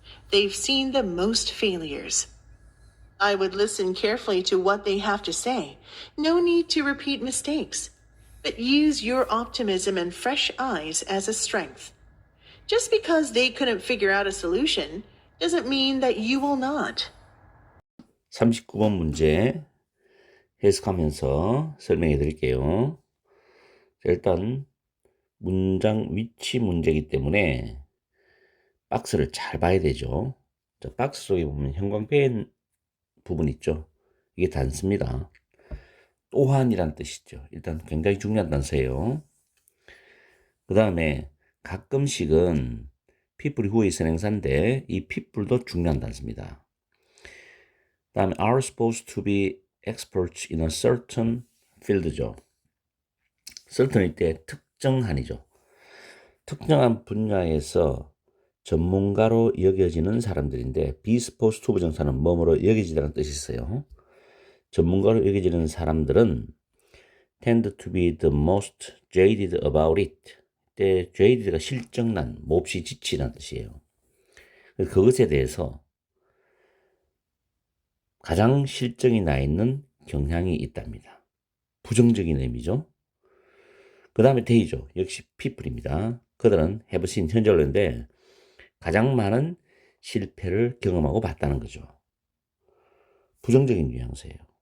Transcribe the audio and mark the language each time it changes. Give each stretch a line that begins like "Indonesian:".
English: They've seen the most failures. I would listen carefully to what they have to say. No need to repeat mistakes, but use your optimism and fresh eyes as a strength. Just because they couldn't figure out a solution doesn't mean that you will not.
Korean: 39번 문제 해석하면서 설명해 드릴게요. 일단 문장 위치 문제이기 때문에 박스를 잘 봐야 되죠. 자, 박스 속에 보면 형광펜 부분 있죠. 이게 단수입니다. 또한이란 뜻이죠. 일단 굉장히 중요한 단서예요. 그 다음에 가끔씩은 people who의 선행사인데 이 people도 중요한 단서입니다. 그 다음에
English: are supposed to be experts in a certain field죠.
Korean: certain일 때 특정한이죠. 특정한 분야에서 전문가로 여겨지는 사람들인데 be supposed to 부정사는 뭐뭐로 여겨지다는 뜻이 있어요. 전문가로 여겨지는 사람들은
English: tend to be the most jaded about it.
Korean: 때 jaded가 실정난, 몹시 지치라는 뜻이에요. 그것에 대해서 가장 실정이 나 있는 경향이 있답니다. 부정적인 의미죠. 그 다음에 they죠. 역시 people입니다. 그들은 have seen 현재어인데 가장 많은 실패를 경험하고 봤다는 거죠. 부정적인 뉘앙스예요.